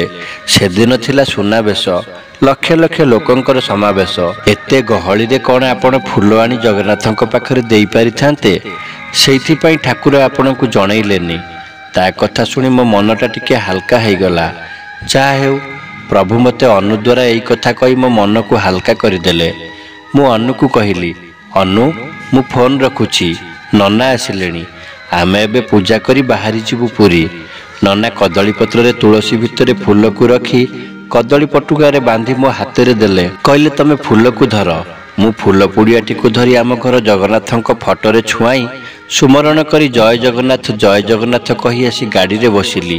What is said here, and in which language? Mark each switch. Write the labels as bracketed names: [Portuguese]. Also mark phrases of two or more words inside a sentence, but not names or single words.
[Odia] ସେଦିନ ଥିଲା ସୁନାବେଶ, ଲକ୍ଷ ଲକ୍ଷ ଲୋକଙ୍କର ସମାବେଶ। ଏତେ ଗହଳିରେ କ'ଣ ଆପଣ ଫୁଲ ଆଣି ଜଗନ୍ନାଥଙ୍କ ପାଖରେ ଦେଇପାରିଥାନ୍ତେ? ସେଇଥିପାଇଁ ଠାକୁର ଆପଣଙ୍କୁ ଜଣେଇଲେନି। ତା କଥା ଶୁଣି ମୋ ମନଟା ଟିକେ ହାଲକା ହେଇଗଲା। ଯାହା ହେଉ, ପ୍ରଭୁ ମତେ ଅନୁ ଦ୍ୱାରା ଏହି କଥା କହି ମୋ ମନ କୁ ହାଲକା କରିଦେଲେ। ମୁଁ ଅନୁକୁ କହିଲି ଅନୁ ମୁଁ ଫୋନ୍ ରଖୁଛି, ନନା ଆସିଲେଣି। ଆମେ ଏବେ ପୂଜା କରି ବାହାରି ଯିବୁ ପୁରୀ। ନନା କଦଳୀ ପତ୍ରରେ ତୁଳସୀ ଭିତରେ ଫୁଲକୁ ରଖି କଦଳୀ ପଟୁକାରେ ବାନ୍ଧି ମୋ ହାତରେ ଦେଲେ। କହିଲେ ତମେ ଫୁଲକୁ ଧର। ମୁଁ ଫୁଲ ପୁଡ଼ିଆଟିକୁ ଧରି ଆମ ଘର ଜଗନ୍ନାଥଙ୍କ ଫଟୋରେ ଛୁଆଇଁ ସୁମରଣ କରି ଜୟ ଜଗନ୍ନାଥ କହି ଆସି ଗାଡ଼ିରେ ବସିଲି।